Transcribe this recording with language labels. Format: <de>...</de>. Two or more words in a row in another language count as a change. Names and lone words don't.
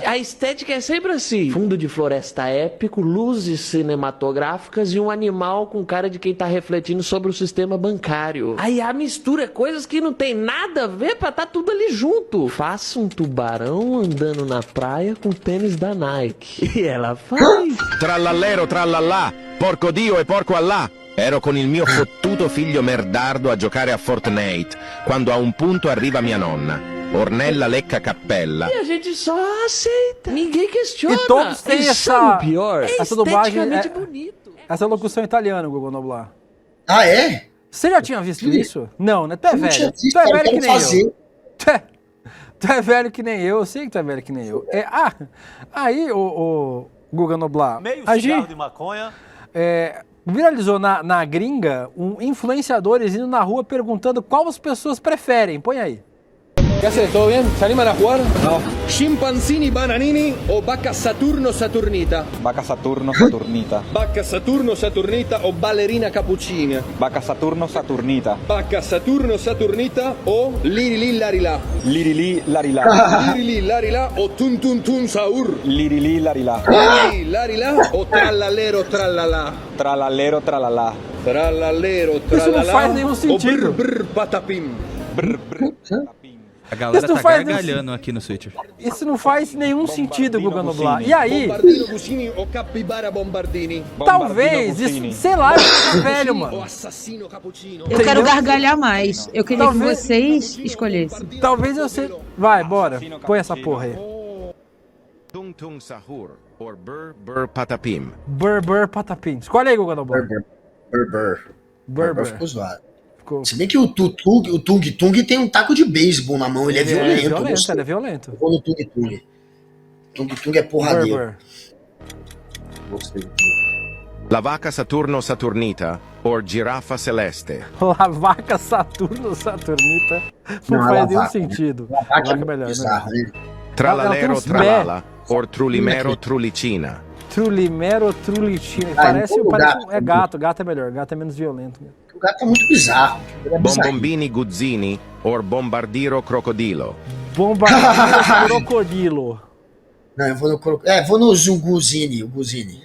<pt>A estética é sempre assim. Fundo de floresta épico, luzes cinematográficas e um animal com cara de quem tá refletindo sobre o sistema bancário. Aí a mistura é coisas que não tem nada a ver pra tá tudo ali junto. Faça um tubarão andando na praia com tênis da Nike. E ela faz.</pt> <it>Trallallero, trallallà, porco Dio e porco Allah. Ero con il mio fottuto figlio merdardo a giocare a Fortnite, quando a un punto arriva mia nonna, Ornella Lecca Cappella.</it> <pt>E a gente só aceita. Ninguém questiona. E todos têm essa pior. Essa dublagem bonito. Essa locução italiana, Guga Noblar. Ah, é? Você já tinha visto isso? Não, né? Tu é velho. Visto, tu é velho que nem fazer. eu. Tu é velho que nem eu sei que tu é velho que nem eu. Aí, o Guga Noblar. Meio cigarro de maconha. Viralizou na gringa influenciadores indo na rua perguntando qual as pessoas preferem. Põe aí.</pt> <es>¿Qué haces? ¿Todo bien? ¿Se animan a jugar? No. ¿Chimpanzini bananini o vaca Saturno Saturnita? Vaca Saturno Saturnita. Vaca Saturno Saturnita o ballerina cappuccina? Vaca Saturno Saturnita. Vaca Saturno Saturnita o Lirili Larila? Lirili Larila. Lirili Larila o Tun Tun Tun Saur? Lirili Larila. Lirili Larila o Trallallero Trallala? Trallallero Trallala. Trallallero Trallala.</es> <pt>Isso não faz nenhum sentido. O brr brr patapim. Brr brr patapim. A galera Isso não tá faz gargalhando aqui no Twitter. Isso não faz nenhum sentido, Guga Noblar. E aí, Bombardino Guccini ou Capibara Bombardini? talvez, isso, sei lá, eu tô velho, O mano. assassino cappuccino. Eu quero gargalhar mais. Eu queria Talvez- que vocês escolhessem. Talvez eu sei. Vai, bora. Põe essa porra aí.</pt> <en>Tung tung sahur, or bur bur patapim. Burr, patapim.</en> <pt>Escolhe aí, Guga Noblar. Burr ficou zoado. Se bem que o Tung Tung tem um taco de beisebol na mão, ele é violento. eu gostei. Ele é violento. Eu vou no Tung Tung. Tung Tung é porradeiro. Burr. Gostei.</pt> <en>La vaca Saturno Saturnita, or girafa celeste.</en> <pt>La vaca Saturno Saturnita não, Não, faz la nenhum vaca. sentido. La vaca é melhor, né? bizarro, né? Tralalero uns</pt> <en>tralala, or trulimero trulicina. Trulimero, trulitina.</en> <pt>Parece é gato. Gato é melhor. Gato é menos violento. O gato é muito bizarro. Ele é bizarro.</pt> <en>Bombombini guzzini, or bombardiro crocodilo. Bombardiro crocodilo.</en> <pt>Não, eu vou no vou no Zunguzini, o Guzini.</pt>